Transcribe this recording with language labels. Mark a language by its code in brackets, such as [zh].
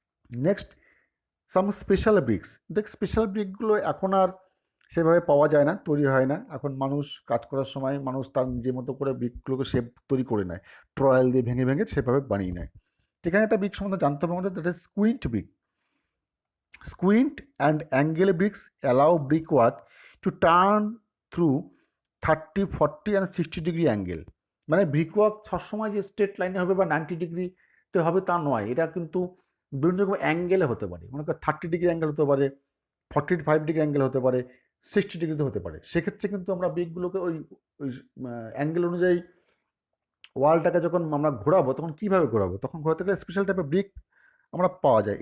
[en] Next some special bricks. [bn] দেখ, special ব্রিকগুলো এখন আর সেভাবে পাওয়া যায় না, তৈরি হয় না। এখন মানুষ কাজ করার সময় মানুষ তার নিজের মতো করে ব্রিকগুলোকে শেপ তৈরি করে নেয়, ট্রয়াল দিয়ে ভেঙে ভেঙে সেভাবে বানিয়ে নেয়। এখানে একটা ব্রিক সম্বন্ধে জানতে হবে আমাদের, [en] That is squint brick. Squint and angle bricks allow brickwork to turn through 30, 40 and 60 degree angle। [bn] মানে ব্রিকওয়ার্ক সবসময় যে স্ট্রেট লাইনে হবে বা 90 ডিগ্রিতে হবে তা নয়, এটা কিন্তু বিভিন্ন রকম অ্যাঙ্গেলে হতে পারে। মনে করো 30 ডিগ্রি অ্যাঙ্গেল হতে পারে, 45 ডিগ্রি অ্যাঙ্গেল হতে পারে, 60 ডিগ্রিতে হতে পারে। সেক্ষেত্রে কিন্তু আমরা ব্রিকগুলোকে ওই ওই অ্যাঙ্গেল অনুযায়ী ওয়ালটাকে যখন আমরা ঘোরাবো, তখন কীভাবে ঘোরাবো, তখন ঘোরাতে গেলে স্পেশাল টাইপের ব্রিক আমরা পাওয়া যায়।